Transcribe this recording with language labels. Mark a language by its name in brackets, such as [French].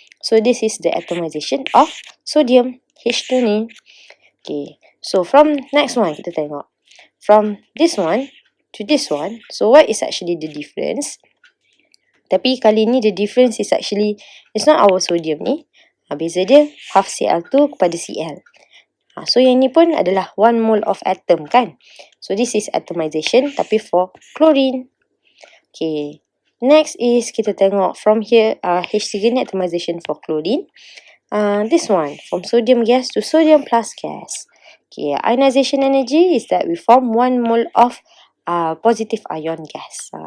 [English] So this is the atomization of sodium, H2 ni. Okay, so from next one, [Malay] kita tengok. [English] From this one to this one, so what is actually the difference? [Malay] Tapi kali ni [English] the difference is actually, it's not our sodium ni. [Malay] Beza dia half Cl2 kepada Cl. So yang ni pun adalah [English] 1 mole of atom [Malay] kan. [English] So this is atomization tapi for chlorine. Okay. Next is [Malay] kita tengok [English] from here H3 ni atomization for chlorine. This one from sodium gas to sodium plus gas. Okay, ionization energy is that we form 1 mole of positive ion gas.